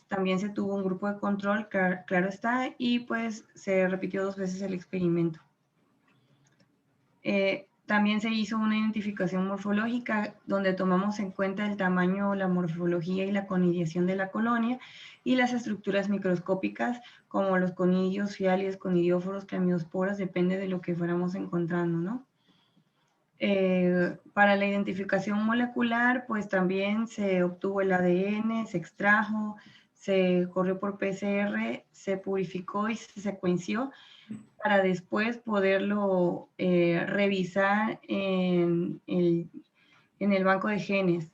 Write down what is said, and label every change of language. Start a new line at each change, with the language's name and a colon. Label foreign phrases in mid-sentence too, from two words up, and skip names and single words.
Spanish: También se tuvo un grupo de control, claro está, y pues se repitió 2 veces el experimento. También se hizo una identificación morfológica donde tomamos en cuenta el tamaño, la morfología y la conidiación de la colonia y las estructuras microscópicas como los conidios, fiales, conidióforos, clamidiosporas, depende de lo que fuéramos encontrando, ¿no? Para la identificación molecular, pues también se obtuvo el ADN, se extrajo, se corrió por PCR, se purificó y se secuenció para después poderlo revisar en el banco de genes.